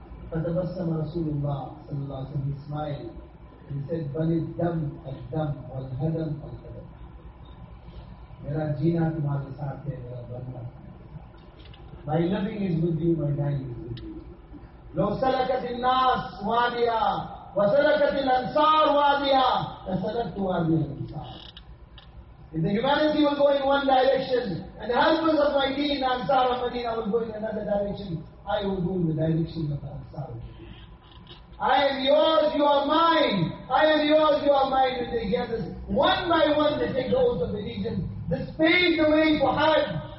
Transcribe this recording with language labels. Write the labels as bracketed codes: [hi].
[en] Fatabassama Rasulullah sallallahu alayhi wa sallam, he smiled. He said, [ar] Balid dam al dam wal hadam al hadam. [hi] Mera jina tumhare saath hai, mera banna. [en] My loving is with you, my dying is with you. [ar] لو سلكت الناس واديا وسلكت الأنصار واديا لسلكت وادي الأنصار. [en] If the humanity will go in one direction and the helpers of my deen, Ansar of Medina, will go in another direction, I will go in the direction of Ansar. I am yours, you are mine. I am yours, you are mine. And they gather one by one, they take the oath of allegiance. This paved the way for Hajj.